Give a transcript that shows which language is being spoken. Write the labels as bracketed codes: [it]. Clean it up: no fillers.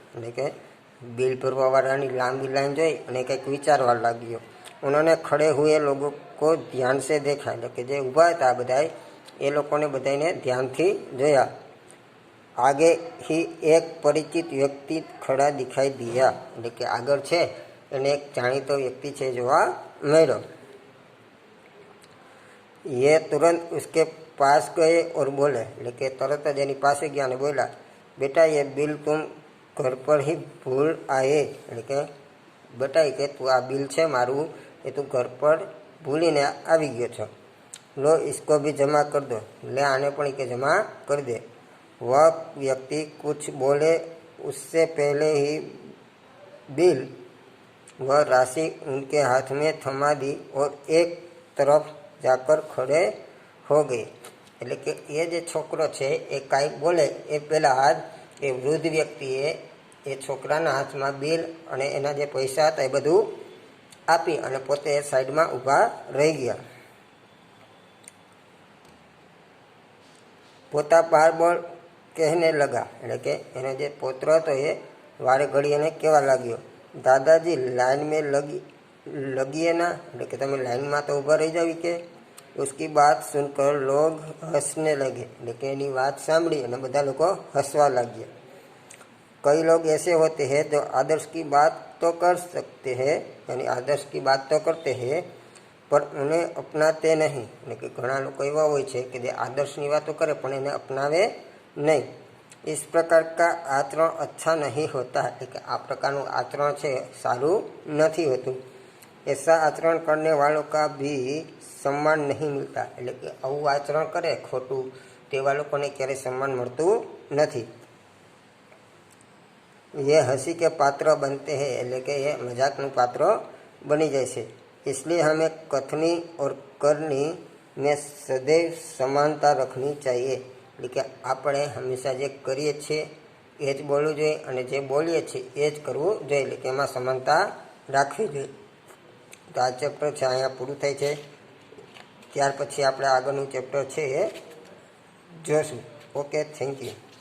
[gu] એટલે કે बिल भरवा वालानी लांबी लाइन જોઈ અને કંઈક વિચારવા લાગ્યો। [hi] उन्होंने खड़े हुए लोगों को ध्यान से देखा। [gu] એટલે કે જે ઊભા હતા બધાય એ લોકોને બધાને ધ્યાનથી જોયા। [hi] आगे ही एक परिचित व्यक्ति खड़ा दिखाई दिया। [gu] એટલે કે આગળ છે એને એક જાણીતો વ્યક્તિ છે જોવા મળ્યો। [hi] ये तुरंत उसके पास गए और बोले। [gu] એટલે કે તરત જ એની પાસે ગયા અને બોલ્યા, [hi] बेटा ये बिल तुम घर पर ही भूल आए। [gu] એટલે કે બેટા કે તું આ બિલ છે મારું એ તું ઘર પર ભૂલીને આવી ગયો છો। [hi] लो इसको भी जमा कर दो। ले आने पर के जमा कर दे। वह व्यक्ति कुछ बोले उससे पहले ही बिल वह राशि उनके हाथ में थमा दी और एक तरफ जाकर खड़े हो गए। [gu] એટલે કે એ જે છોકરો છે એ કાંઈક બોલે એ પહેલાં જ એ વૃદ્ધ વ્યક્તિએ એ છોકરાના હાથમાં બિલ અને એના જે પૈસા હતા એ બધું આપી અને પોતે સાઈડમાં ઊભા રહી ગયા। [hi] પોતા બાર બોલ કહેને લગા। [gu] એટલે કે એનો જે પોત્ર હતો એ વારે ઘડી એને કહેવા લાગ્યો, [hi] દાદાજી લાઈન મેં લગીએ ના। [gu] એટલે કે તમે લાઈનમાં તો ઊભા રહી જાવી કે। [hi] उसकी बात सुनकर लोग हंसने लगे। [gu] એટલે કે એની વાત સાંભળી અને બધા લોકો હસવા લાગ્યા। [hi] कई लोग ऐसे होते हैं जो आदर्श की बात तो कर सकते हैं, यानी आदर्श की बात तो करते हैं पर उन्हें अपनाते नहीं। [gu] એટલે કે ઘણા લોકો એવા હોય છે કે જે આદર્શની વાતો કરે પણ એને અપનાવે નહીં। [hi] इस प्रकार का आचरण अच्छा नहीं होता। [gu] એટલે કે આ પ્રકારનું આચરણ છે સારું નથી હોતું। [hi] ऐसा आचरण करने वालों का भी सम्मान नहीं मिलता। [gu] એટલે કે આવું આચરણ કરે ખોટું તેવા લોકોને ક્યારેય સન્માન મળતું નથી। [hi] ये हंसी के पात्र बनते हैं। [gu] એટલે કે એ મજાકનું પાત્ર બની જાય છે। [hi] इसलिए हमें कथनी और करनी में सदैव समानता रखनी चाहिए। [gu] એટલે કે આપણે હંમેશા જે કરીએ છીએ એ એ જ બોલવું જોઈએ અને જે બોલીએ છીએ એ જ કરવું જોઈએ, એટલે કે એમાં સમાનતા રાખવી જોઈએ. તો આ ચેપ્ટર છે અહીંયા પૂરું થાય છે. ત્યાર પછી આપણે આગળનું ચેપ્ટર છે એ જોશું. Okay, thank you.